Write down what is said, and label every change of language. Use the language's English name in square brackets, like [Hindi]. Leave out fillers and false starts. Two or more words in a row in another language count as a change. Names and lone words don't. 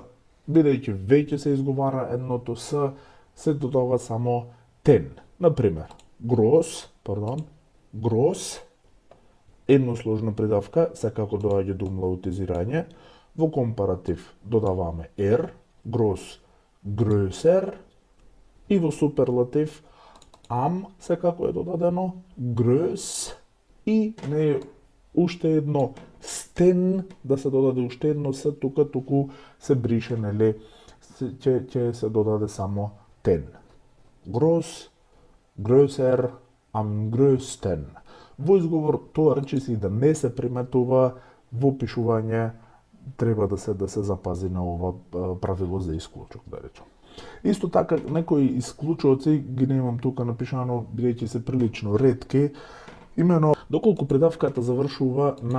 [Macedonian] Бидејќи веќе се изговара едното С, се додава само ten. Например, gross, едносложна придавка, секако доаѓа до умлаутизирање, Во компаратив додаваме ер, [German] groß, größer, [Macedonian] и во суперлатив am секако е додадено, größ, и не е уште едно стен, да се додаде уште едно с туку се брише, нели, ќе се додаде само ten. [German] Groß, größer, am größten. [Macedonian] Во изговор тоа речиси да не се приметува, во пишување треба да се запази на ова правило за исклучок, да речем. Исто така, некои исклучоци ги немам тука напишано, бидејќи се прилично ретки, имено доколку предавката завршува на